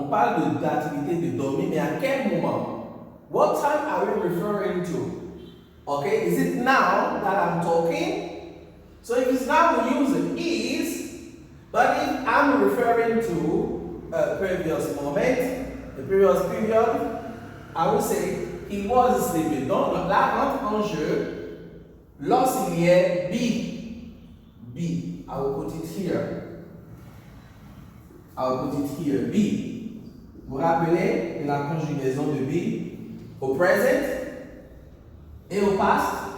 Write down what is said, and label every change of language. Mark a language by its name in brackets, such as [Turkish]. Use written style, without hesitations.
[French] On parle de l'activité de dormir, mais à quel moment? [English] What time are we referring to? Okay, is it now that I'm talking? So if it's now, we use is, but if I'm referring to a previous moment, the previous period, I would say he was sleeping. [French] Donc là rentre en jeu lorsqu'il y a be. [English] I will put it here. Be. [French] Vous vous rappelez de la conjugaison de be au present et au past?